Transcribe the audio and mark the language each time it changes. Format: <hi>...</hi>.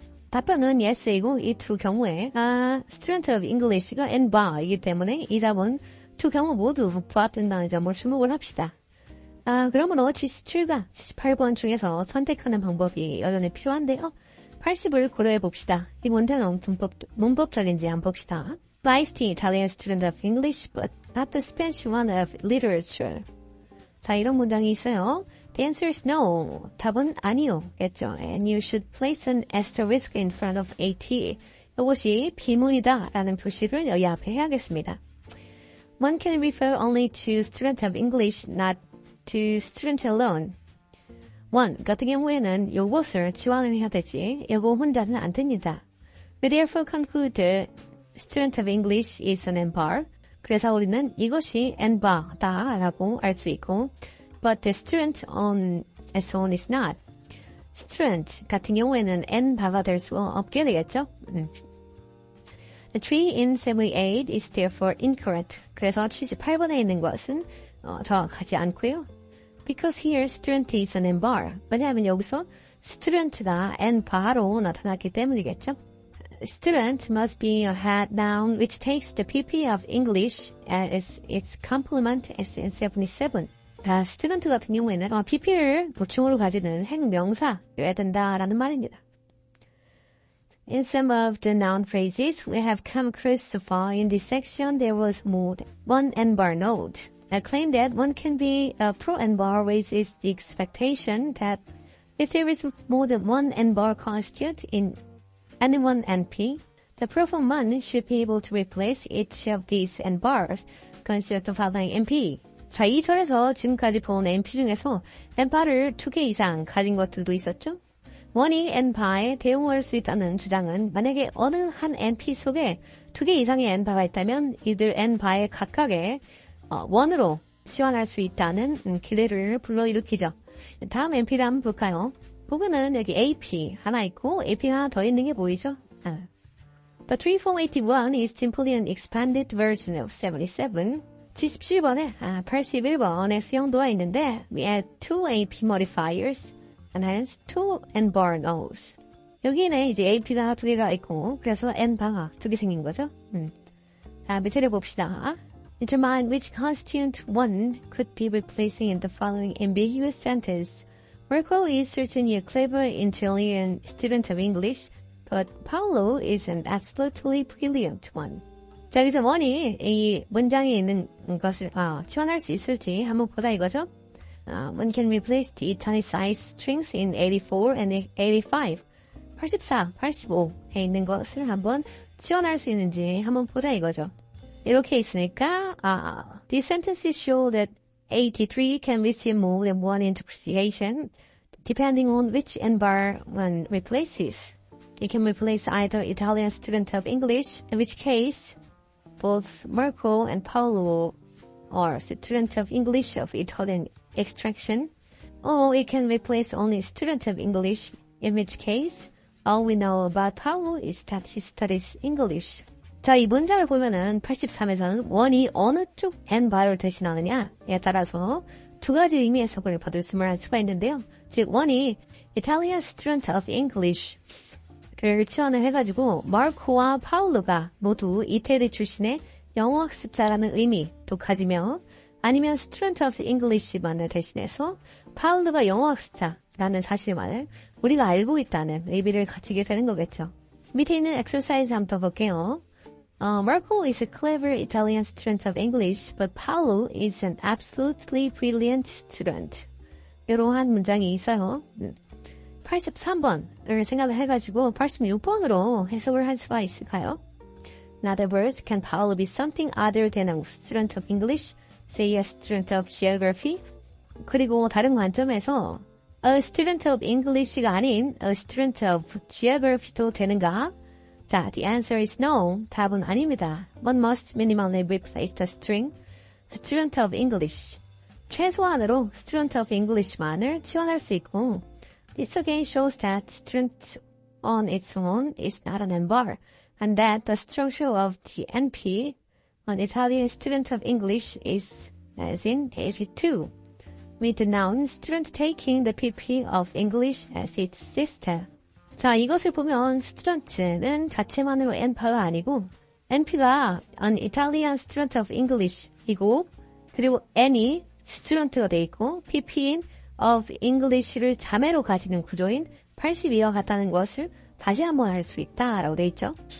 <ko>답변은 yes이고 이 두 경우에 student of English가 N-bar이기 때문에 이 답은 두 경우 모두 부합된다는 점을 주목을 합시다. 그러므로 77과 78번 중에서 선택하는 방법이 여전히 필요한데요. 80을 고려해 봅시다. 이 문제는 문법적인지 한번 봅시다.</ko> <en>Likes the Italian student of English, but not the Spanish one of literature.</en> <ko>자, 이런 문장이 있어요.</ko> <en>The answer is no.</en> <ko>답은 아니요겠죠.</ko> <en>And you should place an asterisk in front of AT.</en> <ko>이것이 비문이다 라는 표시를 여기 앞에 해야겠습니다.</ko> <en>One can refer only to student of English, not to student alone.</en> <ko>One 같은 경우에는 요것을 지원을 해야 되지 요거 혼자는 안 됩니다.</ko> <en>We therefore conclude the student of English is an N-bar.</en> <ko>그래서 우리는 이것이 N-bar다 라고 알 수 있고</ko> <en>but the student on its own is not.</en> <ko>student 같은 경우에는 n 바가 될 수 없게 되겠죠.</ko> <en>The 3 in 78 is therefore incorrect.</en> <ko>그래서 78번에 있는 것은 정확하지 않고요.</ko> <en>Because here student is an n-bar.</en> <ko>왜냐하면 여기서 student가 n-bar로 나타났기 때문이겠죠.</ko> <en>Student must be a head noun which takes the PP of English as its complement as in 77.</en> <ko>자, student 같은 경우에는 PP를 보충으로 가지는 행명사여야 된다라는 말입니다.</ko> <en>In some of the noun phrases we have come across so far in this section, there was more than one n-bar note. I claim that one can be a pro n-bar raises the expectation that if there is more than one n-bar constitute in any one NP, the proform one should be able to replace each of these n-bars. Consider the following NP.</en> <ko>자, 이 절에서 지금까지 본 NP 중에서 n-bar을 2개 이상 가진 것들도 있었죠? 원이 n-bar에 대응할 수 있다는 주장은 만약에 어느 한 NP 속에 2개 이상의 n-bar가 있다면 이들 n-bar의 각각의 원으로 치환할 수 있다는 기대를 불러일으키죠. 다음 NP를 한번 볼까요? 보면은 여기 AP 하나 있고 AP가 하나 더 있는 게 보이죠?</ko> <en>The 3481 is simply an expanded version of 77.</en> <ko>77번에 81번에 수용도가 있는데</ko> <en>we add 2 AP modifiers and hence 2 n-bar nodes.</en> <ko>여기는 이제 AP가 2개가 있고 그래서 n-bar가 2개 생긴 거죠. 자, 밑에를 봅시다.</ko> <en>Determine which constituent one could be replacing in the following ambiguous sentence. Marco is certainly a clever, intelligent student of English, but Paolo is an absolutely brilliant one.</en> <ko>자, 여기서 원이 이 문장에 있는 것을 치환할 수 있을지 한번 보자 이거죠.</ko> <en>One can replace the italicized strings in 84 and 85.</en> <ko>84, 85에 있는 것을 한번 치환할 수 있는지 한번 보자 이거죠. 이렇게 있으니까</ko> <en>these sentences show that 83 can receive more than one interpretation depending on which n-bar one replaces. It can replace either Italian student of English, in which case both Marco and Paolo are student of English of Italian extraction, or it can replace only student of English, in which case all we know about Paolo is that he studies English.</en> <ko>자, 이 문장을 보면은 83에서는 원이 어느 쪽 n-bar을 대신하느냐에 따라서 두 가지 의미의 해석을 받을 수가 있는데요. 즉, 원이 Italian student of English를 치환을 해가지고 마르코와 파울로가 모두 이태리 출신의 영어 학습자라는 의미도 가지며 아니면 student of English만을 대신해서 파울로가 영어 학습자라는 사실만을 우리가 알고 있다는 의미를 가지게 되는 거겠죠. 밑에 있는 exercise 한번 볼게요.</ko> <en>Marco is a clever Italian student of English, but Paolo is an absolutely brilliant student.</en> <ko>이러한 문장이 있어요. 83번을 생각을 해가지고 86번으로 해석을 할 수가 있을까요?</ko> <en>In other words, can Paolo be something other than a student of English, say a student of geography?</en> <ko>그리고 다른 관점에서 a student of English가 아닌 a student of geography도 되는가?</ko> <en>자, the answer is no.</en> <ko>답은 아닙니다.</ko> <en>One must minimally replace the string student of English.</en> <ko>최소한으로 student of English만을 치환할 수 있고</ko> <en>This again shows that student on its own is not an n-bar and that the structure of the NP on Italian student of English is as in 82 with the noun student taking the PP of English as its sister.</en> <ko>자, 이것을 보면 student는 자체만으로 n-bar가 아니고 NP가 an Italian student of English이고 그리고 n이 student가 돼 있고 PP인 of English를 자매로 가지는 구조인 82와 같다는 것을 다시 한번 알 수 있다라고 돼 있죠.</ko>